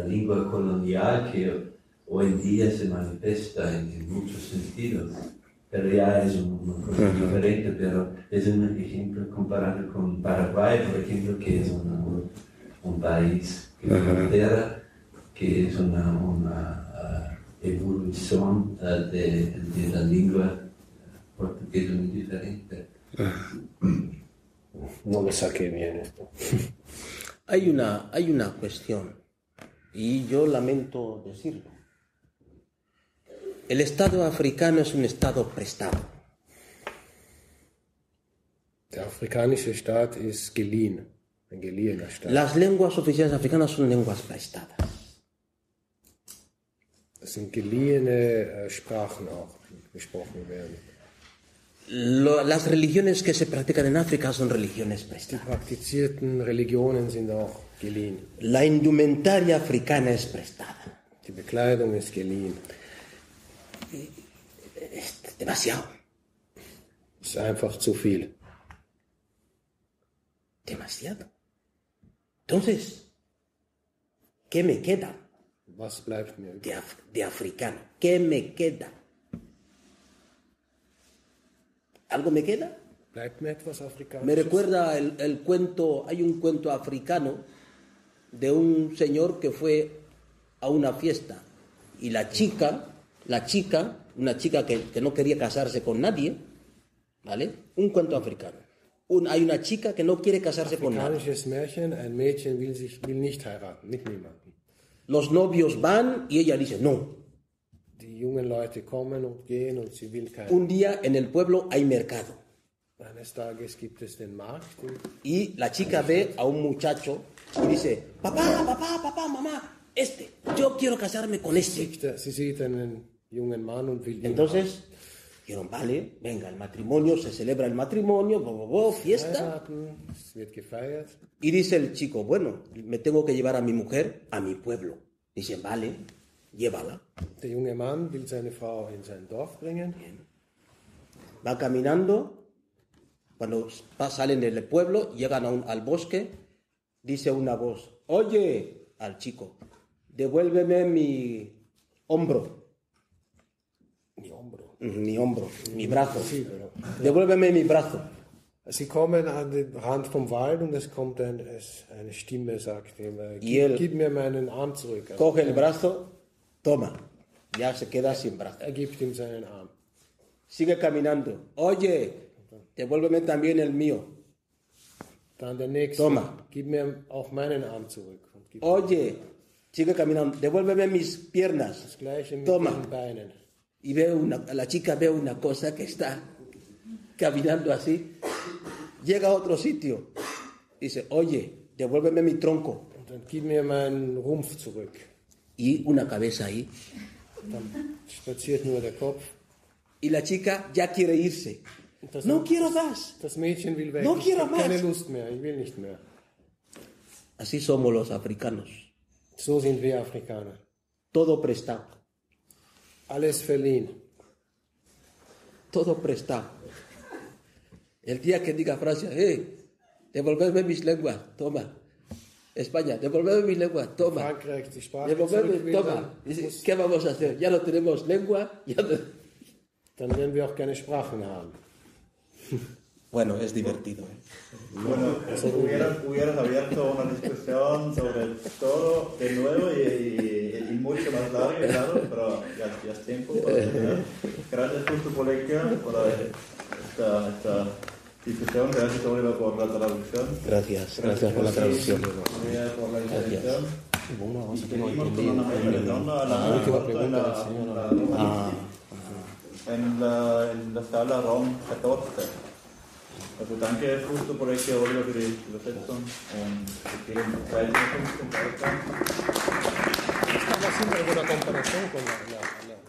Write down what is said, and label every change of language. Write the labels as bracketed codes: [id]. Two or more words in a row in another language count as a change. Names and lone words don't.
[es] lengua colonial que hoy en día se manifiesta en muchos sentidos, pero ya es una cosa diferente, pero es un ejemplo comparado con Paraguay, por ejemplo, que es un país que frontera, que es una evolución de la lengua portuguesa muy diferente. No lo saqué bien esto. Hay una cuestión, y yo lamento decirlo. El Estado africano es un Estado prestado. [de] Der afrikanische Staat ist geliehen, ein geliehener Staat. [es] Las lenguas oficiales africanas son lenguas prestadas. [de] Das sind geliehene Sprachen auch, die gesprochen werden. [es] Las religiones que se practican en África son religiones [de] Die [es] prestadas. [de] praktizierten Religionen sind auch geliehen. [es] La indumentaria africana es prestada. [de] Die Bekleidung ist geliehen. [es] Es demasiado. [de] Es ist einfach zu viel. [es] Demasiado. Entonces, ¿Qué me queda [de] Was bleibt mir? [es] de africano? ¿Qué me queda? ¿Algo me queda? [de] Bleibt mir etwas Afrikanisches? [es] Me recuerda el cuento, hay un cuento africano de un señor que fue a una fiesta y una chica que no quería casarse con nadie, ¿vale? Un cuento africano. Hay una chica que no quiere casarse con nadie. [de] Afrikanisches Märchen, ein Mädchen will nicht heiraten, mit niemandem. [es] Los novios van y ella dice no. [de] Die jungen Leute kommen und gehen und sie will keinen. [es] Un día en el pueblo hay mercado. [de] Eines Tages gibt es den Markt. [es] Y la chica ve a un muchacho y dice, papá, mamá, yo quiero casarme con este. [de] Sie sieht einen jungen Mann und will ihn. [es] Entonces, dijeron, vale, venga, el matrimonio, se celebra el matrimonio, fiesta. [de] Es wird gefeiert. [es] Y dice el chico, bueno, me tengo que llevar a mi mujer a mi pueblo. Dicen, vale, llévala. [de] Der junge Mann will seine Frau in sein Dorf bringen. [es] Va caminando. Cuando salen del pueblo, llegan al bosque, dice una voz, oye, al chico, devuélveme mi hombro. Mi brazo. Sí, pero, Devuélveme mi brazo. [de] Sie kommen an den Rand vom Wald und es kommt eine Stimme, sagt ihm, gib mir meinen Arm zurück. [es] Coge el brazo, toma. Ya se queda sin brazo. [de] Gibt ihm seinen Arm. [es] Sigue caminando. Oye, devuélveme también el mío. [de] Dann der nächste. [es] Toma. [de] Gib mir auch meinen Arm zurück. [es] Oye, sigue caminando. Devuélveme mis piernas. [de] Das gleiche mit [es] Toma. [de] den Beinen. [es] Y la chica ve una cosa que está caminando así. Llega a otro sitio. Dice, oye, devuélveme mi tronco. [de] Und dann gib mir meinen Rumpf zurück. [es] Y una cabeza ahí. [de] Dann spaziert nur der Kopf. [es] Y la chica ya quiere irse. No quiero más. [de] Das Mädchen will weg. [es] No quiero [de] Ich [es] más. [de] habe keine Lust mehr. Ich will nicht mehr. [es] Así somos los africanos. [de] So sind wir Afrikaner. [es] Todo prestado. [de] Alles verliehen. [es] Todo prestado. El día que diga Francia, devolverme mis lenguas, toma. España, devolverme mis lenguas, toma. [de] Frankreich, die Sprache [es] Devolverme, [de] zurück will, [es] toma. Dice, ¿qué vamos a hacer? Ya no tenemos lengua. [de] Dann werden wir auch keine Sprachen haben. [es] Bueno, es divertido. Bueno, hubieras abierto una discusión sobre todo de nuevo y mucho más larga, claro, pero ya es tiempo para terminar. Gracias justo por esta discusión, gracias Oliver por la traducción. Gracias por la traducción. Gracias por la intervención. Bueno, Y seguimos con una mesa redonda en la sala ROM 14. [de] Also danke Justo [es] por este [de] Oliver für die Übersetzung und wir gehen weiter zum Beitrag. [es] Estamos haciendo alguna comparación con la